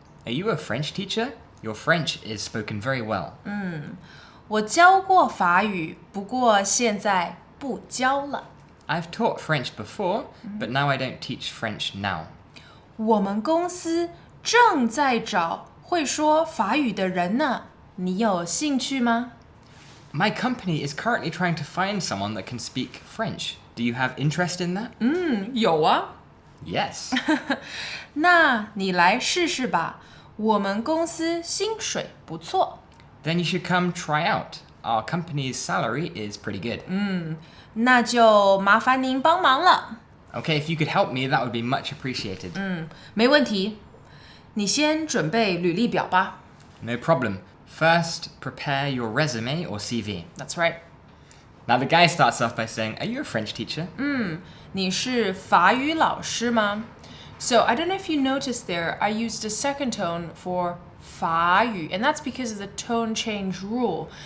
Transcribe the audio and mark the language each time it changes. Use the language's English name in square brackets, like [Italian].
[English] Are you a French teacher? Your French is spoken very well. [Chinese] 我教过法语，不过现在不教了。 [English] I've taught French before, but now I don't teach French now. [Chinese] 我们公司正在找会说法语的人呢，你有兴趣吗？ [English] My company is currently trying to find someone that can speak French. Do you have interest in that? [Chinese] 有啊。 [English] Yes. [Chinese] 那你来试试吧，我们公司薪水不错。 [English] Then you should come try out. Our company's salary is pretty good. [Chinese] 那就麻烦您帮忙了。 [English] Okay, if you could help me, that would be much appreciated. [Chinese] 没问题，你先准备履历表吧。 [English] No problem. First, prepare your resume or CV. That's right. Now, the guy starts off by saying, Are you a French teacher? [Chinese] 你是法语老师吗？ [English] So I don't know if you noticed there, I used a second tone for 法语, and that's because of the tone change rule.